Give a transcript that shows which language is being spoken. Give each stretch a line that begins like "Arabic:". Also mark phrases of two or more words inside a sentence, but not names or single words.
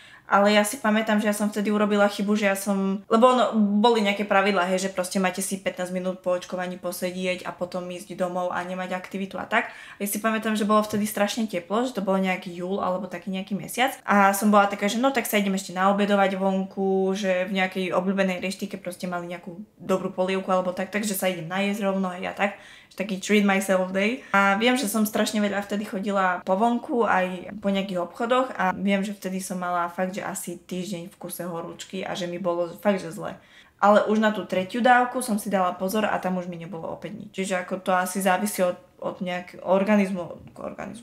Slovak: Ale ja si pamätám, že ja som vtedy urobila chybu, že ja som... Lebo boli nejaké pravidlá, hej, že proste máte si 15 minút po očkovaní posedieť a potom ísť domov a nemať aktivitu a tak. Ja si pamätám, že bolo vtedy strašne teplo, že to bolo nejaký júl alebo taký nejaký mesiac. A som bola taká, že no tak sa idem ešte naobedovať vonku, že v nejakej obľúbenej reštike proste mali nejakú dobrú polievku alebo tak, takže sa idem najesť rovno a ja tak.
English: Taký treat myself day.
Slovak: A viem, že som strašne veľa vtedy chodila po vonku aj po nejakých obchodoch a viem, že vtedy som mala fakt, že asi týždeň v kuse horúčky a že mi bolo fakt, že zle. Ale už na tú tretiu dávku som si dala pozor a tam už mi nebolo opäť nič. Čiže ako to asi závisí od nejakého organizmu k organizmu.